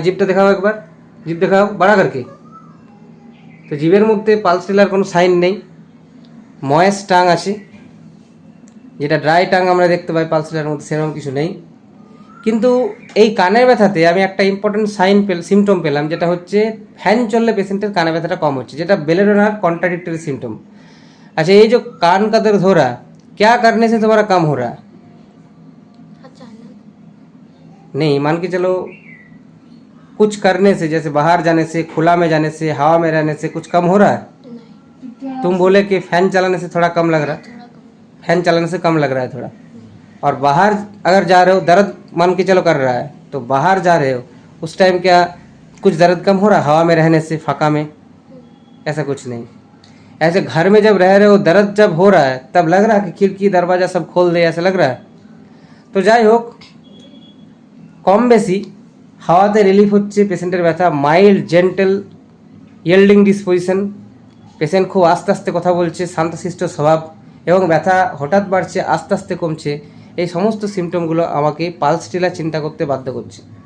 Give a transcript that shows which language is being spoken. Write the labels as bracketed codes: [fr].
[bn] জিভটা দেখাও একবার, জিভ দেখাও [hi] বাড়া করকে। [bn] তো জিভের মধ্যে পালসিলার কোনো সাইন নেই, ময়েস্ট টাং আছে, যেটা ড্রাই টাং আমরা দেখতে পাই পালসিলার মধ্যে, সেরকম কিছু নেই। কিন্তু এই কানের ব্যথাতে আমি একটা ইম্পর্টেন্ট সিমটম পেলাম, যেটা হচ্ছে ফ্যান চললে পেশেন্টের কানে ব্যথাটা কম হচ্ছে, যেটা বেলেডোনার कॉन्ट्राडिक्टरी सिम्टम। [hi] अच्छा, ये जो कान का दर्द हो रहा है, क्या करने से तुम्हारा कम हो रहा है? अचानक नहीं, मान के चलो कुछ करने से, जैसे बाहर जाने से, खुला में जाने से, हवा में रहने से कुछ कम हो रहा है? नहीं, तुम बोले कि फैन चलाने से थोड़ा कम लग रहा है, थोड़ा कम। फैन चलाने से कम लग रहा है थोड़ा। और बाहर अगर जा रहे हो, दर्द मान के चलो कर रहा है, तो बाहर जा रहे हो उस टाइम क्या कुछ दर्द कम हो रहा है हवा में रहने से, फाका में? ऐसा कुछ नहीं। ऐसे घर में जब रह रहे हो, दर्द जब हो रहा है, तब लग रहा है कि खिड़की दरवाज़ा सब खोल दे, ऐसा लग रहा है? [bn] तो যাই হোক, কম বেশি হাওয়াতে রিলিফ হচ্ছে, পেশেন্টের ব্যথা mild, gentle, yielding disposition, patient খুব আস্তে আস্তে কথা বলছে, শান্তশিষ্ট স্বভাব, এবং ব্যথা হঠাৎ বাড়ছে আস্তে আস্তে কমছে, এই সমস্ত সিমটমগুলো আমাকে পালস টিলার চিন্তা করতে বাধ্য করছে।